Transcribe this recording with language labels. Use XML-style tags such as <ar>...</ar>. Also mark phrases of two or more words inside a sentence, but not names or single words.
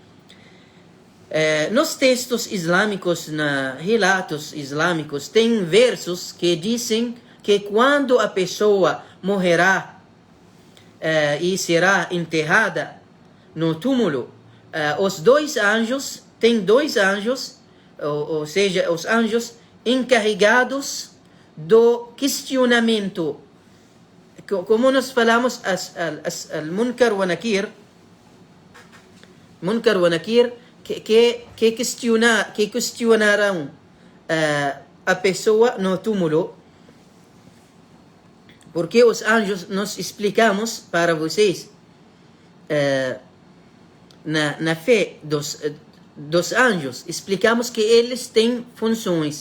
<pt>Nos textos islâmicos, relatos islâmicos, tem versos que dizem que quando a pessoa morrerá e será enterrada no túmulo, tem dois anjos, ou seja, os anjos encarregados do questionamento. Como nós falamos, al-Munkar wa Nakir, que questionarão a pessoa no túmulo, porque os anjos, nós explicamos para vocês, na fé dos anjos, explicamos que eles têm funções.</pt>